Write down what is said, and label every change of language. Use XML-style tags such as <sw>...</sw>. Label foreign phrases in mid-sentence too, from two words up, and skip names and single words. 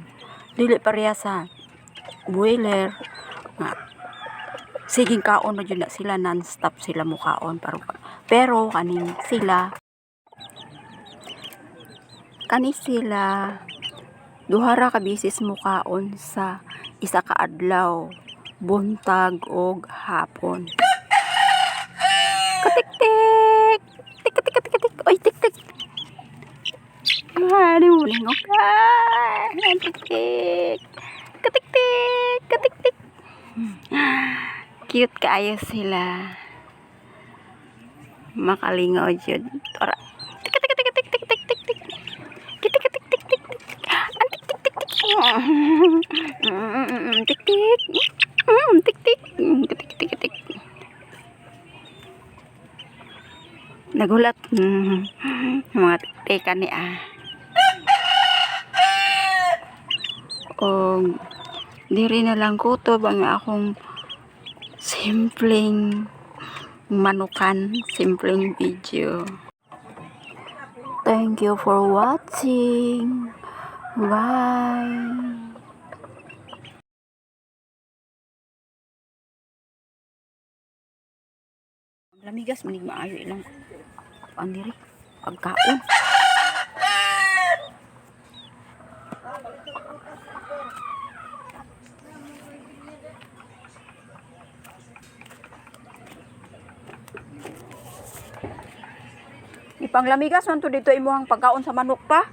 <ceb>Dili pareha sa boiler nga siging kaon na jud na sila, non-stop sila mukaon. Pero kani sila duha ra ka bisis mukaon sa isa ka adlaw, buntag og hapon. Katik-tik! Tik-tik-tik-tik! Oy, tik-tik! Ano mo lingok ka? Tik-tik! Katik-tik! Katik-tik! Cute kaayo sila. Makalingaw jud. Ora. Tik-tik-tik-tik-tik-tik-tik. Tik-tik-tik-tik-tik-tik. Ang tik-tik-tik-tik. Tik-tik. Tik-tik. Tik-tik-tik-tik. Nagulat. Mga tik-tikan ni O diri na lang kutob ang akong simpleng manukan simpleng video.</ceb> <en>Thank you for watching. Bye.</en> <ceb>Lamigas manig maayo ilang pandiri pagkaon. Ipanglamigas man to dito imuhang pagkaon sa manok pa.</ceb>